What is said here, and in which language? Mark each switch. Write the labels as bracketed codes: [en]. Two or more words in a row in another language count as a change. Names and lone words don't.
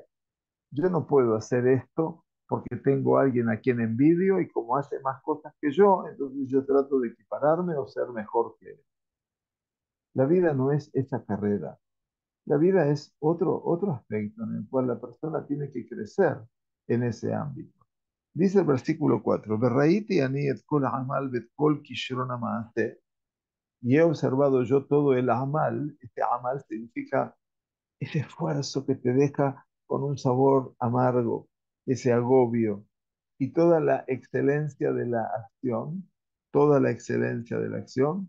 [es] Yo no puedo hacer esto porque tengo a alguien a quien envidio y como hace más cosas que yo, entonces yo trato de equipararme o ser mejor que él. La vida no es esa carrera. La vida es otro aspecto en el cual la persona tiene que crecer en ese ámbito. Dice el versículo 4, [he] "וראיתי אני את כל עמל ואת כל כשרון המעשה", [es] y he observado yo todo el amal. Este amal significa ese esfuerzo que te deja con un sabor amargo, ese agobio y toda la excelencia de la acción, toda la excelencia de la acción.